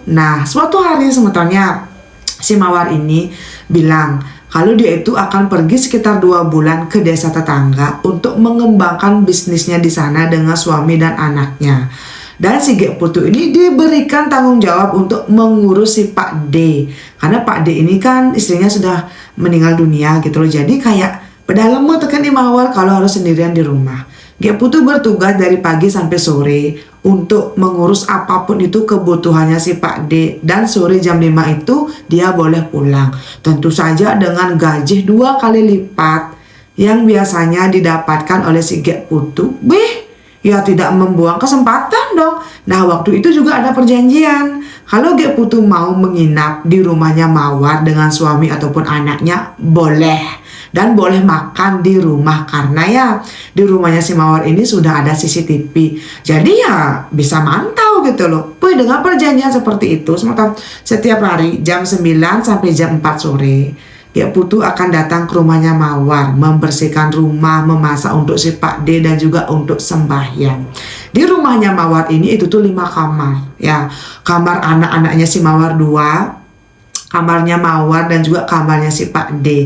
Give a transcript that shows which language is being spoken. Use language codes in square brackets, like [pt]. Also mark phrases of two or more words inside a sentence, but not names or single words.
[id] Nah suatu hari sebetulnya si Mawar ini bilang kalau dia itu akan pergi sekitar 2 bulan ke desa tetangga untuk mengembangkan bisnisnya di sana dengan suami dan anaknya. Dan si Gek Putu ini diberikan tanggung jawab untuk mengurus si Pak D. Karena Pak D ini kan istrinya sudah meninggal dunia gitu loh. Jadi kayak pedalemu tekan di Mawar kalau harus sendirian di rumah. Gek Putu bertugas dari pagi sampai sore untuk mengurus apapun itu kebutuhannya si Pak D, dan sore jam 5 itu dia boleh pulang. Tentu saja dengan gaji 2 kali lipat yang biasanya didapatkan oleh si Gek Putu. Ya tidak membuang kesempatan dong. Nah, waktu itu juga ada perjanjian. Kalau Gek Putu mau menginap di rumahnya Mawar dengan suami ataupun anaknya, boleh. Dan boleh makan di rumah karena ya di rumahnya si Mawar ini sudah ada CCTV. Jadi ya bisa mantau gitu loh. Dengan perjanjian seperti itu, setiap hari jam 9 sampai jam 4 sore. Gek Putu akan datang ke rumahnya Mawar, membersihkan rumah, memasak untuk si Pak D dan juga untuk sembahyang. Di rumahnya Mawar ini itu tuh 5 kamar, ya. Kamar anak-anaknya si Mawar 2, kamarnya Mawar dan juga kamarnya si Pak D.